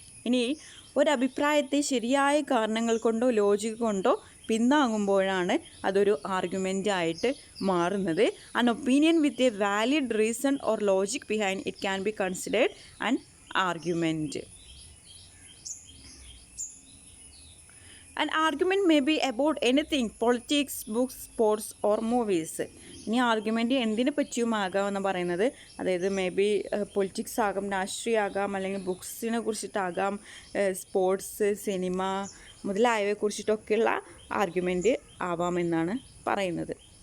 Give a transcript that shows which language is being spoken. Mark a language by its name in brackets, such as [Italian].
[Malayalam] ഇനി ഒരഭിപ്രായത്തെ ശരിയായ കാരണങ്ങൾ കൊണ്ടോ ലോജിക് കൊണ്ടോ പിന്താങ്ങുമ്പോഴാണ് അതൊരു ആർഗ്യുമെൻ്റ് ആയിട്ട് മാറുന്നത്. [English] An opinion with a valid reason or logic behind it can be considered an argument. An argument may be about anything, politics, books, sports or movies. [Malayalam] ഇനി argument എന്തിനെ പറ്റിയും ആകാമെന്ന് പറയുന്നത്, അതായത് [English] may be [Malayalam] പൊളിറ്റിക്സ് ആകാം, രാഷ്ട്രീയമാകാം, അല്ലെങ്കിൽ ബുക്സിനെ കുറിച്ചിട്ടാകാം, sports, cinema മുതലായവയെ കുറിച്ചിട്ടൊക്കെയുള്ള argument ആവാമെന്നാണ് പറയുന്നത്.